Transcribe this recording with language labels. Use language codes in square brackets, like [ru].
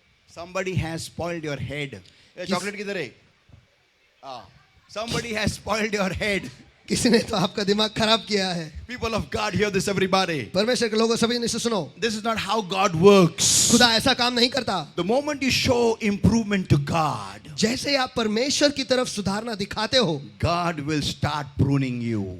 [en] Somebody has spoiled your head. [hi] Chocolate किधर है? [en] Somebody has spoiled your head. [hi] किसी ने तो आपका दिमाग खराब किया है. [en] People of God, hear this everybody. [hi] परमेश्वर के लोगों सभी ने इसे सुनो. [en] This is not how God works. [hi] खुदा ऐसा काम नहीं करता. [en] The moment you show improvement to God, [hi] जैसे आप परमेश्वर की तरफ सुधारना दिखाते हो, [en] God will start pruning you.